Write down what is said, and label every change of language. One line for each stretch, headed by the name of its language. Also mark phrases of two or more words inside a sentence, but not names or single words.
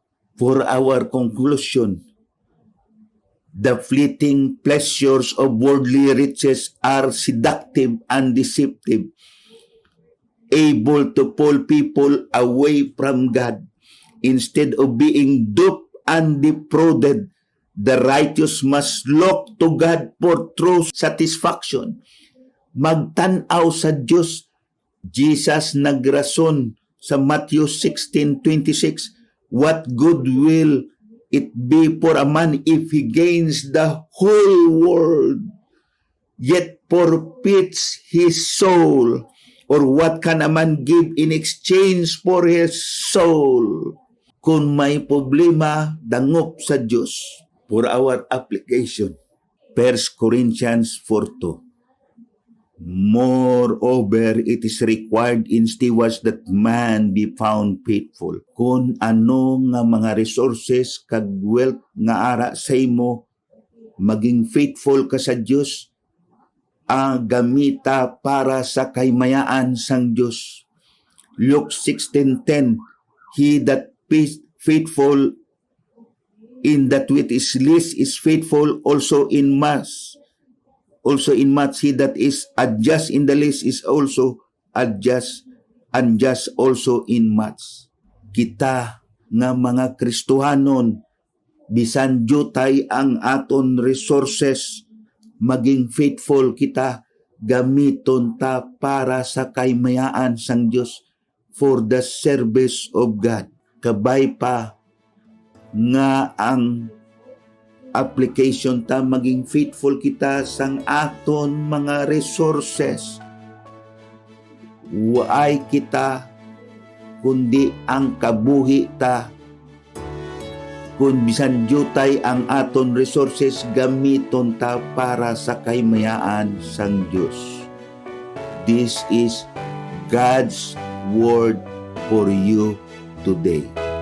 English: For our conclusion, the fleeting pleasures of worldly riches are seductive and deceptive, able to pull people away from God. Instead of being duped undefrauded. The righteous must look to God for true satisfaction.
Hiligaynon: Magtanaw sa Diyos. Jesus nagrason sa Matthew 16:26,
English: what good will it be for a man if he gains the whole world, yet forfeits his soul? Or what can a man give in exchange for his soul?
Hiligaynon: Kung may problema, dangop sa Diyos
English: for our application. 1 Corinthians 4:2. Moreover, it is required in stewards that man be found faithful.
Hiligaynon: Kung ano nga mga resources kag wealth nga ara sa imo, maging faithful ka sa Diyos, gamita para sa kaymayaan sang Diyos.
English: Luke 16:10, he that is faithful in that which is least is faithful also in much. Also in much, he that is unjust in the least is also unjust also in much.
Hiligaynon: Kita nga mga Kristohanon, bisan jutay ang aton resources, maging faithful kita, gamiton ta para sa kaymayaan sang Diyos
English: for the service of God.
Hiligaynon: Kabay pa nga ang application ta, maging faithful kita sang aton mga resources. Waay kita kundi ang kabuhi ta. Kung bisan jutay ang aton resources, gamiton ta para sa kaymayaan sang Diyos.
English: This is God's word for you today.